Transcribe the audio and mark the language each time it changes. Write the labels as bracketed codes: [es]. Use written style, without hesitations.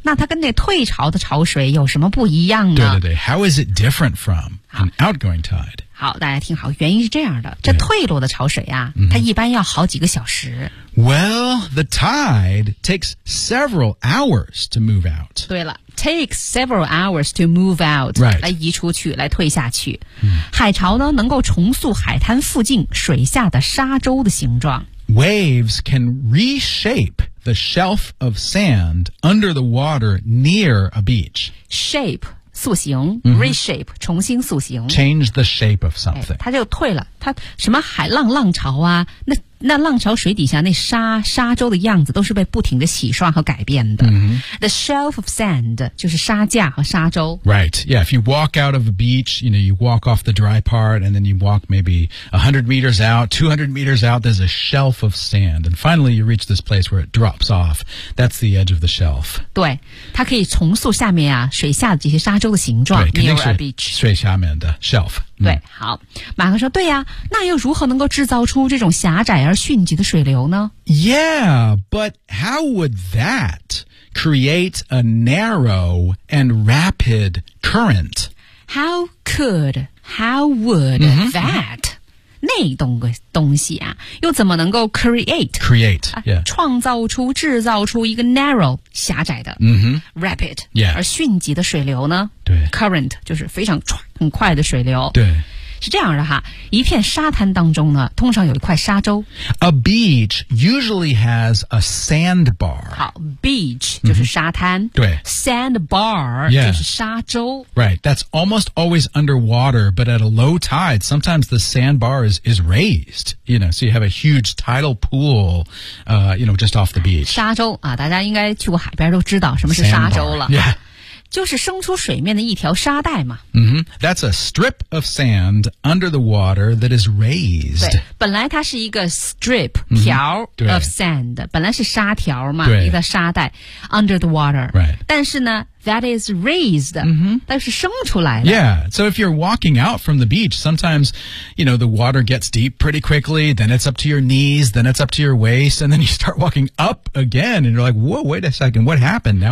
[zh] 那它跟那退潮的潮水有什么不一样呢？ [en] 对 How is it different from an outgoing tide？ [zh] 好，大家听好，原因是这样的，这退落的潮水啊、它一般要好几个小时。 [en] Well, the tide takes several hours to move out。对了， takes several hours to move out、 right. [zh] 来移出去，来退下去、海潮呢，能够重塑海滩附近水下的沙洲的形状。 [en] Waves can reshape the shelf of sand under the water near a beach. [zh] Shape, 塑形、reshape, 重新塑形。 [en] Change the shape of something.、 [zh] 它就退了，它什么海浪浪潮啊，那浪潮水底下那沙洲的样子都是被不停的洗刷和改变的。 [en] The shelf of sand [zh] 就是沙架和沙洲。 [en] Right, yeah, if you walk out of a beach, you know, you walk off the dry part and then you walk maybe 100 meters out, 200 meters out, there's a shelf of sand. And finally you reach this place where it drops off. That's the edge of the shelf. [zh] 对，它可以重塑下面啊，水下的这些沙洲的形状。对，肯定是水下面的 shelf。对，好，马克说对呀，那又如何能够制造出这种狭窄而迅疾的水流呢？ [en] Yeah, but how would that create a narrow and rapid current? How would that、 [zh] 那种个东西啊，又怎么能够 [en] create、 yeah. [zh] 创造出制造出一个 narrow 狭窄的、 mm-hmm. [en] rapid、 yeah. [zh] 而迅疾的水流呢？对，current 就是非常很快的水流。对。是这样的哈，一片沙滩当中呢，通常有一块沙洲。 [en] A beach usually has a sandbar. [zh] 好 ，beach 就是沙滩。 Mm-hmm. 对 [en] ，sandbar、 yeah. [zh] 就是沙洲。 [en] Right, that's almost always underwater, but at a low tide, sometimes the sandbar is raised. You know, so you have a huge tidal pool, you know, just off the beach. [zh] 沙洲啊，大家应该去过海边都知道什么是沙洲了。 [en] Yeah. [zh] 就是生出水面的一条沙带嘛。 Mm-hmm. [en] That's a strip of sand under the water that is raised. [zh] 对，本来它是一个 strip, 条、 mm-hmm. [en] of sand, [zh] 本来是沙条嘛，一个沙带 [en] under the water. Right. [zh] 但是呢 [en] that is raised,、 mm-hmm. [zh] 但是生出来的。 [en] Yeah, so if you're walking out from the beach, sometimes, you know, the water gets deep pretty quickly, then it's up to your knees, then it's up to your waist, and then you start walking up again, and you're like, whoa, wait a second, what happened?